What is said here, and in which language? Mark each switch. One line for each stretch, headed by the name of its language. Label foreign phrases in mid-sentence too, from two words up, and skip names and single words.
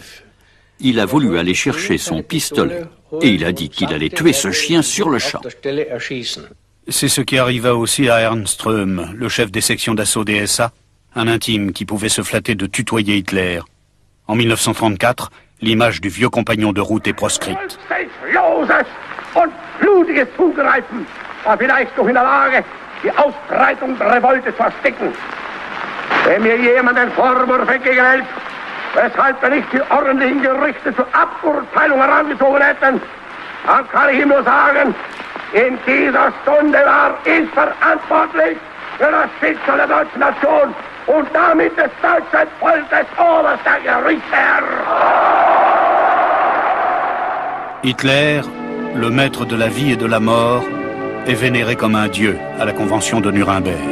French: Il a voulu aller chercher son pistolet et il a dit qu'il allait tuer ce chien sur le champ. C'est ce qui arriva aussi à Ernst Röhm, le chef des sections d'assaut des SA, un intime qui pouvait se flatter de tutoyer Hitler. En 1934, l'image du vieux compagnon de route est proscrite.
German: Und blutiges Zugreifen war vielleicht noch in der Lage, die Ausbreitung der Revolte zu verstecken. Wenn mir jemand einen Vorwurf entgegenhält, weshalb wir nicht die ordentlichen Gerichte zur Aburteilung herangezogen hätten, dann kann ich ihm nur sagen, in dieser Stunde war ich verantwortlich für das Schicksal der deutschen Nation und damit des deutschen Volkes oberster Gerichtsherr.
French: Hitler, le maître de la vie et de la mort, est vénéré comme un dieu à la convention de Nuremberg.